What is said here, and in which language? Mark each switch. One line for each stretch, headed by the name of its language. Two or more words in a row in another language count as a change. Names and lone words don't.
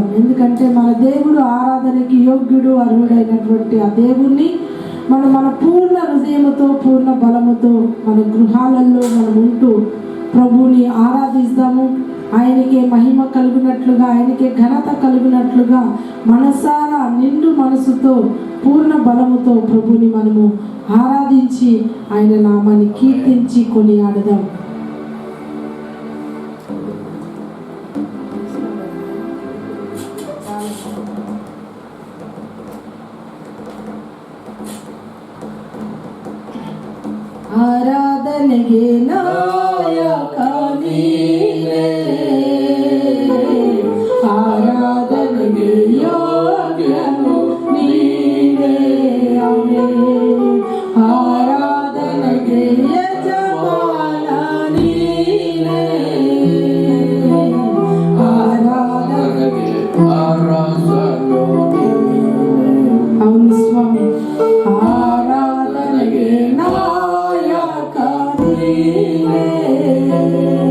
Telugu: ఎందుకంటే మన దేవుడు ఆరాధనకి యోగ్యుడు, అర్హుడైనటువంటి ఆ దేవుణ్ణి మన పూర్ణ హృదయముతో పూర్ణ బలముతో మన గృహాలలో మనం ఉంటూ ప్రభుని ఆరాధిస్తాము. ఆయనకే మహిమ కలుగునట్లుగా, ఆయనకే ఘనత కలుగునట్లుగా మనసారా నిండు మనసుతో పూర్ణ బలముతో ప్రభుని మనము ఆరాధించి ఆయన నామాన్ని కీర్తించి కొనియాడదాం.
Kannada: ಆರಾಧನೆಗೆ ನಾಯಕ ನೀನೇ, ಆರಾಧನೆಗೆ ಯೋಗ್ಯನು ನೀನೇ, ಆರಾಧನೆಗೆ ಯಜಮಾನ ನೀನೇ, ಆರಾಧನೆಗೆ ಅರಸನು ನೀನೇ.
Telugu: అవును స్వామి.
Kannada: ಆರಾಧನೆಗೆ ನಾಯಕ ನೀವೇ,